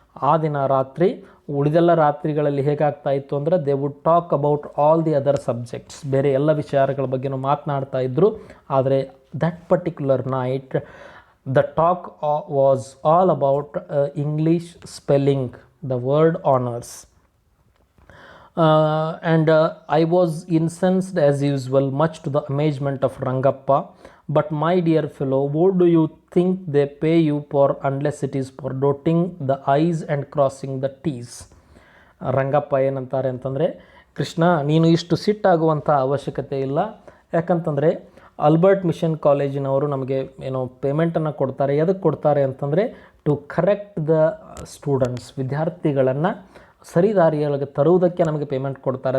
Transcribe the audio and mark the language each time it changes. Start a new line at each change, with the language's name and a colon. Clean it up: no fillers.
Kannada: ಆ ದಿನ ರಾತ್ರಿ ಉಳಿದೆಲ್ಲ ರಾತ್ರಿಗಳಲ್ಲಿ ಹೇಗಾಗ್ತಾ ಇತ್ತು ಅಂದರೆ
English: they would talk about all the other subjects,
Kannada: ಬೇರೆ ಎಲ್ಲ ವಿಚಾರಗಳ ಬಗ್ಗೆನೂ ಮಾತನಾಡ್ತಾ ಇದ್ದರು. ಆದರೆ
English: That particular night the talk was all about English spelling, the word honours. And I was incensed as usual, much to the amazement of Rangappa. But my dear fellow, what do you think they pay you for unless it is for dotting the i's and crossing the t's?
Kannada: Rangappa ಏನಂತಾರೆ ಅಂತಂದರೆ, ಕೃಷ್ಣ ನೀನು ಇಷ್ಟು ಸಿಟ್ಟಾಗುವಂಥ ಅವಶ್ಯಕತೆ ಇಲ್ಲ. ಯಾಕಂತಂದರೆ Albert mission ಕಾಲೇಜಿನವರು ನಮಗೆ ಏನೋ ಪೇಮೆಂಟನ್ನು ಕೊಡ್ತಾರೆ. ಎದಕ್ಕೆ ಕೊಡ್ತಾರೆ ಅಂತಂದರೆ
English: to correct the students,
Kannada: ವಿದ್ಯಾರ್ಥಿಗಳನ್ನು ಸರಿದಾರಿಯೊಳಗೆ ತರುವುದಕ್ಕೆ ನಮಗೆ ಪೇಮೆಂಟ್ ಕೊಡ್ತಾರೆ.